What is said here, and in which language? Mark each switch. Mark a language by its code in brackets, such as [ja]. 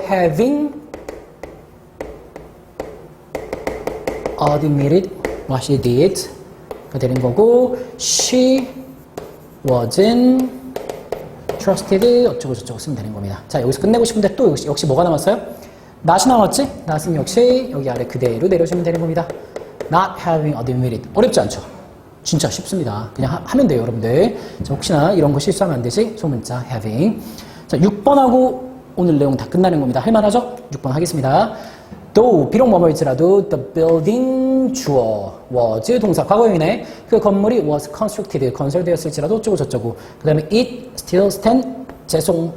[en] having admitted what she did [ko] 가 되는 거고 [en] she wasn't trusted [ko] 어쩌고 저쩌고 쓰면 되는 겁니다. 자, 여기서 끝내고 싶은데 또 역시 뭐가 남았어요? not이 남았지? not은 역시 여기 아래 그대로 내려주면 되는 겁니다. [en] not having admitted [ko] 어렵지 않죠? 진짜 쉽습니다. 그냥 하면 돼요, 여러분들. 자, 혹시나 이런 거 실수하면 안 되지? 소문자 having. 자, 6번하고 오늘 내용 다 끝나는 겁니다. 할만하죠? 6번 하겠습니다. though 비록 머물지라도 the building 주어 was 동사 과거형이네. 그 건물이 was constructed 건설되었을지라도 어쩌고 저쩌고 그 다음에 [en] it still stand [ko] 죄송.